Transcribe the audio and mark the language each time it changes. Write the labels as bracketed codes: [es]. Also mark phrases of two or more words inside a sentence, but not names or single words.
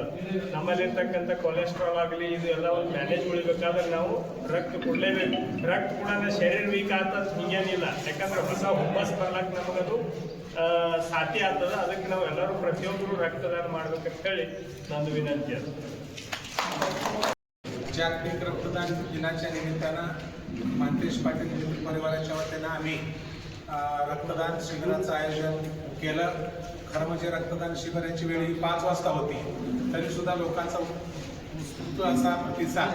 [kn] ನಮ್ಮಲ್ಲಿರ್ತಕ್ಕಂಥ ಕೊಲೆಸ್ಟ್ರಾಲ್ ಆಗಲಿ ಇದು ಎಲ್ಲ ಒಂದು ಮ್ಯಾನೇಜ್ ಉಳಿಬೇಕಾದ್ರೆ ನಾವು ರಕ್ತ ಕೊಡಲೇಬೇಕು। ರಕ್ತ ಕೂಡ ಶರೀರ ವೀಕ್ ಆಗ್ತದ ಹಿಂಗೇನಿಲ್ಲ, ಯಾಕಂದ್ರೆ ಹೊಸ ಹುಮ್ಮಸ್ ಬರ್ಲಾಕ ನಮಗದು ಸಾಧ್ಯ ಆಗ್ತದ। ಅದಕ್ಕೆ ನಾವು ಎಲ್ಲರೂ ಪ್ರತಿಯೊಬ್ಬರು ರಕ್ತದಾನ ಮಾಡ್ಬೇಕಂತ ಹೇಳಿ ನಂದು ವಿನಂತಿ ಅದು। [mr] जागतिक रक्तदान दिनाच्या निमित्तानं मंतेश पाटील मित्र परिवाराच्या वतीनं आम्ही रक्तदान शिबिराचं आयोजन केलं। खरं म्हणजे रक्तदान शिबिराची वेळ ही 5 वाजता होती, तरीसुद्धा लोकांचा उत्स्फूर्त असा प्रतिसाद।